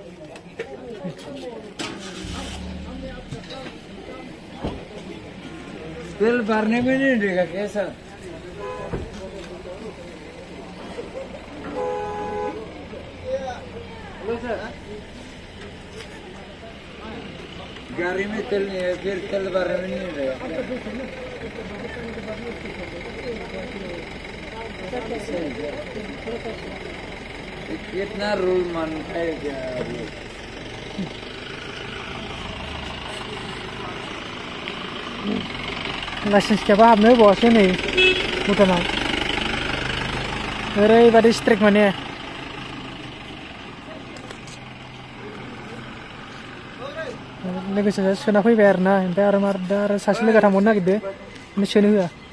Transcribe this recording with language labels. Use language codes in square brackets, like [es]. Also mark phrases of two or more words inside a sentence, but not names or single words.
[hi] तेल भरने में नहीं देगा कैसा गाड़ी में तेल नहीं है फिर तेल भरने में नहीं देगा कितना रूल मानता है क्या [brx] लाइसेन्स गैयाबा हाबनो होबावासो नै भुटानाव ओरैबादि स्ट्रिक्ट माने लोगोसे सोना फैबाय आरोना ओमफ्राय आरो दा आरो सासे लोगो थांबावनो नागिरदो ओमफ्राय सोनो होआ